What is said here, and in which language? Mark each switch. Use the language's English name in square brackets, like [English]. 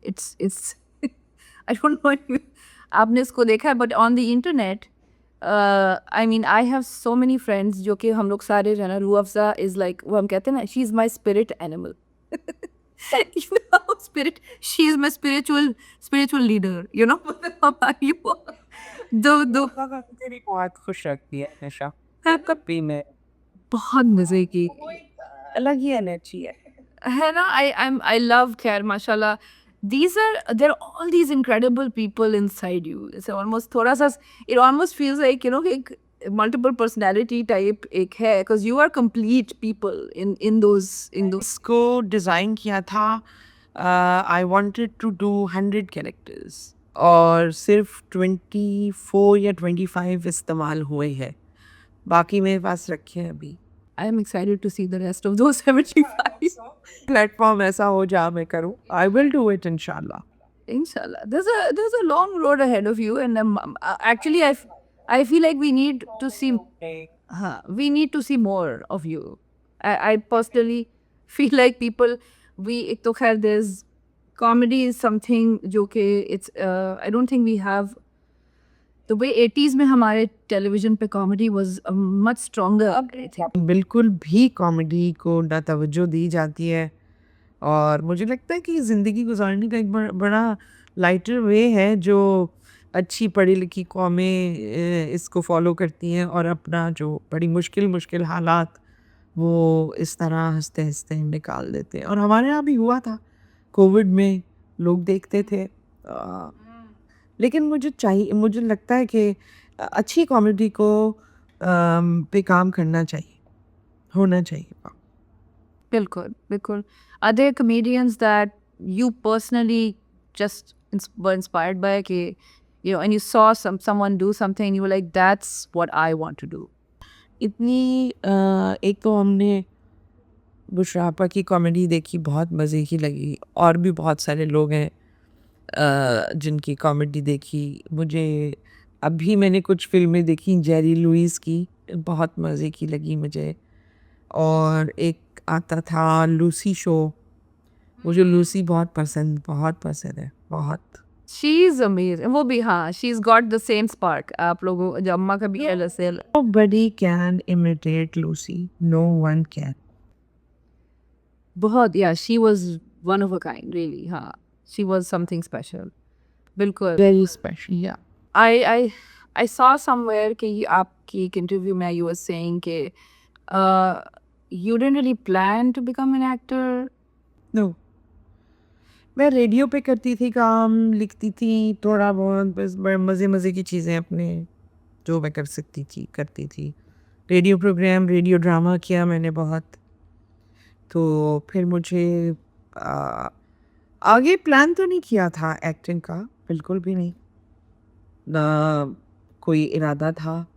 [English] It's I don't know if [Hindi] आपने इसको देखा है, [English] but on the internet, I mean, I have so many friends [Hindi] जो कि हम लोग सारे जो है ना, [English] Rooh Afza is like, [Hindi] वो हम कहते हैं ना, [English] she is my spirit animal. You know, spirit, she is my spiritual leader, you know. you दो [Hindi] तेरी बहुत खुश रखती है हमेशा, हाँ, कभी में बहुत मज़े की अलग ही एनर्जी है ना। [English] I love खैर माशाल्लाह, there are all these incredible people inside you. It's almost [Hindi] थोड़ा सा, [English] it almost feels like, you know, एक multiple personality type एक है, because you are complete people in those [Hindi] इसको डिज़ाइन किया था, [English] I wanted to do 100 characters [Hindi] और सिर्फ 24 या 25 इस्तेमाल हुए हैं, बाकी मेरे पास रखे हैं अभी। [English] I am excited to see the rest of those 75. [Hindi] Platform ऐसा हो जहाँ मैं करूँ, [English] I will do it [Hindi] इंशाल्लाह। [English] Inshallah, there's a long road ahead of you, and actually, I feel like we need to see, we need to see more of you. I personally feel like people, [Hindi] एक तो खैर [English] there's comedy is something [Hindi] जो कि [English] it's I don't think we have the way 80s [Hindi] में हमारे television पे [English] comedy was much stronger, I think. [Hindi] बिल्कुल भी कॉमेडी को ना तवज्जो दी जाती है, और मुझे लगता है कि ज़िंदगी गुजारने का एक बड़ा लाइटर वे है जो अच्छी पढ़ी लिखी कौमें इसको फॉलो करती हैं और अपना जो बड़ी मुश्किल मुश्किल हालात वो इस तरह हंसते हंसते निकाल देते हैं, और हमारे यहाँ भी हुआ था कोविड में, लोग देखते थे, लेकिन मुझे लगता है कि अच्छी कॉमेडी को पे काम करना चाहिए, होना चाहिए। बिल्कुल, बिल्कुल. [English] Are there comedians that you personally just were inspired by कि, you know, and you saw someone do something and you were like, that's what I want to do? [Hindi] इतनी एक तो हमने बुशरा आपा की कॉमेडी देखी, बहुत मज़े की लगी, और भी बहुत सारे लोग हैं जिनकी कॉमेडी देखी। मुझे अभी मैंने कुछ फ़िल्में देखी जेरी लुइस की, बहुत मज़े की लगी मुझे, और एक आता था लूसी शो, मुझे लूसी बहुत पसंद है, बहुत। [English] She's amazing. [Hindi] वो भी हाँ, [English] she's got the same spark. [Hindi] आप लोगों जो अम्मा का भी है जैसे [English] Nobody can imitate Lucy, no one can. बहुत, yeah, she was one of a kind, really. हाँ, she was something special. [Hindi] बिल्कुल. [English] Very special, yeah. I saw somewhere कि [Hindi] आपकी एक इंटरव्यू में [English] you were saying कि you didn't really plan to become an actor. No. [Hindi] मैं radio पे करती थी काम, लिखती थी थोड़ा बहुत, बस बड़े मज़े की चीज़ें अपने जो मैं कर सकती थी करती थी। रेडियो प्रोग्राम, रेडियो ड्रामा किया मैंने बहुत। तो फिर मुझे आगे प्लान तो नहीं किया था एक्टिंग का, बिल्कुल भी नहीं, ना कोई इरादा था।